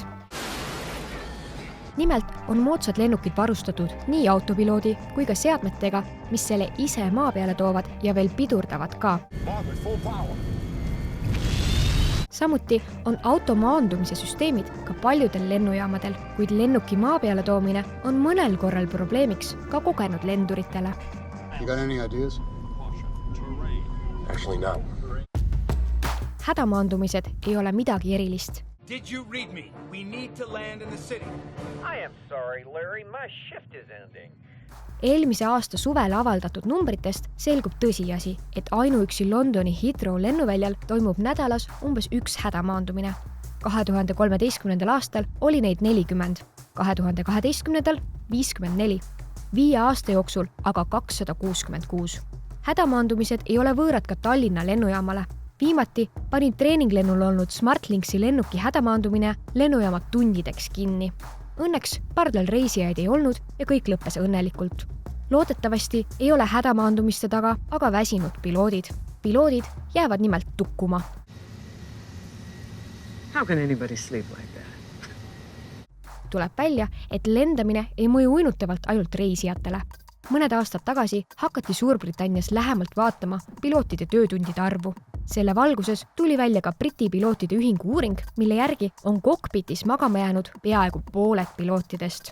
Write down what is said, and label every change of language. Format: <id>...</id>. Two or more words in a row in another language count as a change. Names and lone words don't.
<et>Nimelt on moodsad lennukid varustatud nii autopiloodi kui ka seadmetega, mis selle ise maa peale toovad ja veel pidurdavad ka. Samuti on auto maandumise süsteemid ka paljudel lennujaamadel, kuid lennuki maa peale toomine on mõnel korral probleemiks ka kogenud lenduritele.</et> <en>You got any ideas? Actually, no.</en> <et>Hädamaandumised ei ole midagi erilist.</et> <en>Did you read me? We need to land in the city. I am sorry, Larry. My shift is ending.</en> <et>Eelmise aasta suvel avaldatud numbritest selgub tõsiasi, et ainuüksi Londoni Heathrow lennuväljal toimub nädalas umbes 1 hädamaandumine. 2013. aastal oli neid 40, 2012. 54, 5 aasta jooksul aga 266. Hädamaandumised ei ole võõrad ka Tallinna lennujaamale. Viimati panin treeninglennul olnud Smartlinksi lennuki hädamaandumine lennujaama tundideks kinni. Õnneks pardal reisijaid ei olnud ja kõik lõppes õnnelikult. Loodetavasti ei ole hädamaandumiste taga aga väsinud piloodid. Piloodid jäävad nimelt tukkuma.</et> <en>How can anybody sleep like that?</en> <et>Tuleb välja, et lendamine ei mõju uinutavalt ainult reisijatele. Mõned aastad tagasi hakati Suurbritannias lähemalt vaatama pilootide töötundide arvu. Selle valguses tuli välja ka Briti pilootide ühingu uuring, mille järgi on kokpitis magama jäänud peaaegu pooled pilootidest.</et>